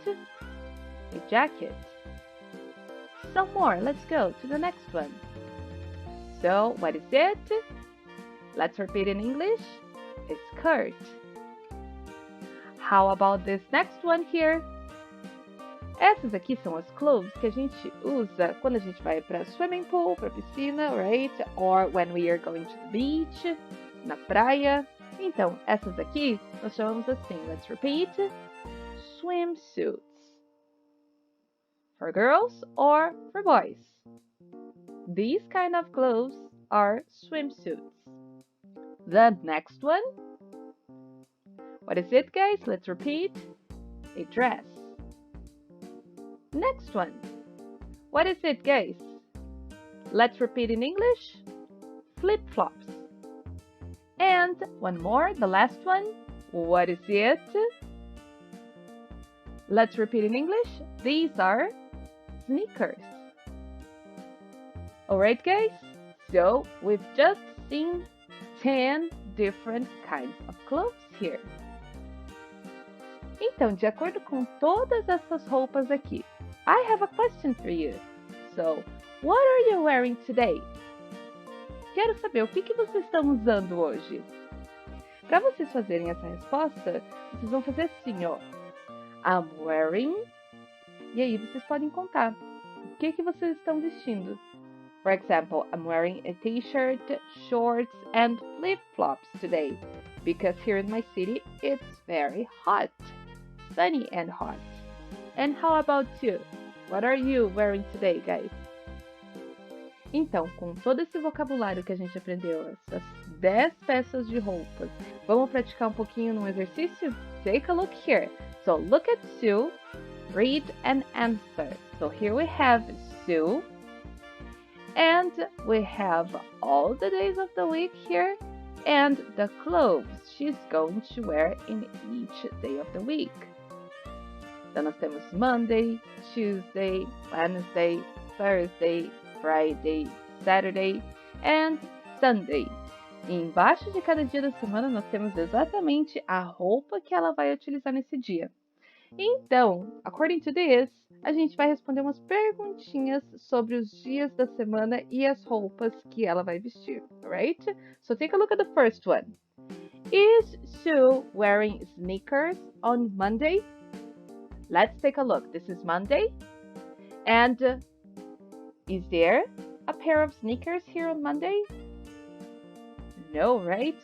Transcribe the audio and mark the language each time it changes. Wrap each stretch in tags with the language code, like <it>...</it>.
<en>A jacket. Some more. Let's go to the next one. So, what is it? Let's repeat in English. A skirt. How about this next one here?</en> <pt>Essas aqui são as clothes que a gente usa quando a gente vai para</pt> <en>swimming pool,</en> <pt>para piscina,</pt> <en>right? Or when we are going to the beach,</en> <pt>na praia. Então, essas aqui nós chamamos assim.</pt> <en>Let's repeat. Swimsuits. For girls or for boys. These kind of clothes are swimsuits. The next one. What is it, guys? Let's repeat. A dress. Next one. What is it, guys? Let's repeat in English. Flip-flops. And one more, the last one. What is it? Let's repeat in English. These are sneakers. Alright, guys? So we've just seen 10 different kinds of clothes here.</en> <pt>Então, de acordo com todas essas roupas aqui,</pt> <en>I have a question for you. So, what are you wearing today?</en> <pt>Quero saber o que vocês estão usando hoje. Para vocês fazerem essa resposta, vocês vão fazer assim, ó.</pt> <en>I'm wearing.</en> <pt>E aí vocês podem contar o que vocês estão vestindo.</pt> <en>For example, I'm wearing a t-shirt, shorts, and flip-flops today. Because here in my city, it's very hot. Sunny and hot. And how about you? What are you wearing today, guys?</en> <pt>Então, com todo esse vocabulário que a gente aprendeu, essas 10 peças de roupas, vamos praticar um pouquinho num exercício?</pt> <en>Take a look here. So, look at Sue, read and answer. So, here we have Sue, and we have all the days of the week here, and the clothes she's going to wear in each day of the week.</en> <pt>Então, nós temos</pt> <en>Monday, Tuesday, Wednesday, Thursday, Friday, Saturday and Sunday.</en> <pt>E embaixo de cada dia da semana nós temos exatamente a roupa que ela vai utilizar nesse dia. Então,</pt> <en>according to this,</en> <pt>a gente vai responder umas perguntinhas sobre os dias da semana e as roupas que ela vai vestir,</pt> <en>alright? So take a look at the first one. Is Sue wearing sneakers on Monday? Let's take a look. This is Monday. And is there a pair of sneakers here on Monday? No, right?</en>